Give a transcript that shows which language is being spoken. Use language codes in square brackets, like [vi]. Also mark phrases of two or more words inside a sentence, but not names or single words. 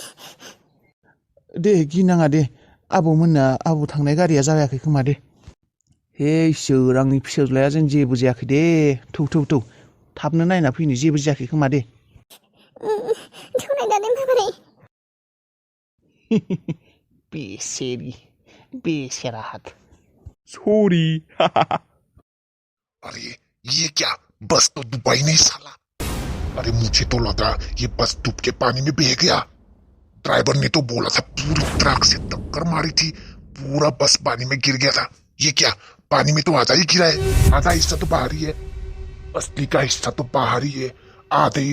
[brx] दे गिनाङा दे आबौ थांनाय गारिया जायाखै खोमा दे हे इसोर आंनि फिसाज्लाया जों जेबो जायाखै दे थौ थाबनो नायना फैनो जेबो जायाखै खोमा दे थौनाय दादे माबोरै बेसेरा हाथ सॉरी [hi] अरे ये क्या बस तो दुबई नहीं साला अरे मुझे तो लगा ये बस डूब के पानी में बह गया ड्राइवर ने तो बोला था पूरी ट्रक से टक्कर मारी थी पूरा बस पानी में गिर गया था ये क्या पानी में तो आधा ही गिरा है आधा हिस्सा तो बाहरी है असली का हिस्सा तो बाहरी है आधे ही